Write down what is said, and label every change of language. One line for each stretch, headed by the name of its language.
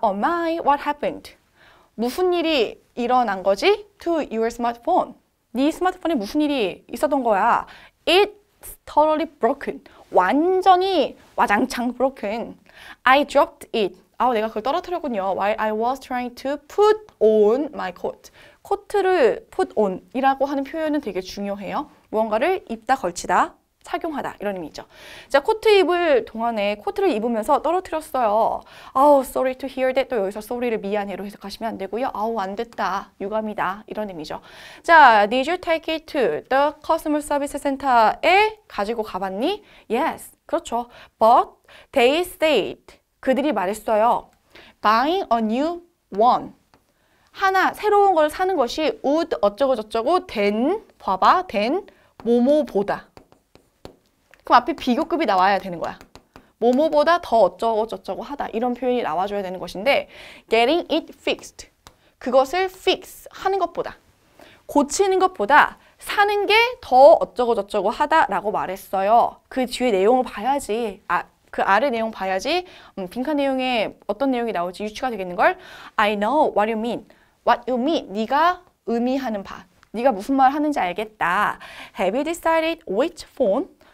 English: Oh my, what happened?
Korean: 무슨 일이 일어난 거지?
English: To your smartphone.
Korean: 네 스마트폰에 무슨 일이 있었던 거야?
English: It's totally broken.
Korean: 완전히 와장창 broken.
English: I dropped it.
Korean: 내가 그걸 떨어뜨렸군요.
English: While I was trying to put on my coat.
Korean: 코트를 put on 이라고 하는 표현은 되게 중요해요. 무언가를 입다, 걸치다, 착용하다 이런 의미죠. 자, 코트 입을 동안에 코트를 입으면서 떨어뜨렸어요.
English: Sorry to hear that.
Korean: 또 여기서 sorry를 미안해로 해석하시면 안 되고요. 안 됐다, 유감이다 이런 의미죠.
English: 자, did you take it to the customer service center에
Korean: 가지고 가봤니?
English: Yes, 그렇죠. But they said,
Korean: 그들이 말했어요.
English: Buying a new one.
Korean: 하나 새로운 걸 사는 것이 would 어쩌고 저쩌고 than, 봐봐, than 뭐뭐보다. 그럼 앞에 비교급이 나와야 되는 거야. 뭐뭐보다 더 어쩌고 저쩌고 하다. 이런 표현이 나와줘야 되는 것인데
English: getting it fixed.
Korean: 그것을 fix 하는 것보다 고치는 것보다 사는 게 더 어쩌고 저쩌고 하다라고 말했어요. 그 뒤에 내용을 봐야지. 그 아래 내용 봐야지 빈칸 내용에 어떤 내용이 나올지 유추가 되겠는걸.
English: I know what you mean. What you mean.
Korean: 네가 의미하는 바. 네가 무슨 말 하는지 알겠다.
English: Have you decided which phone?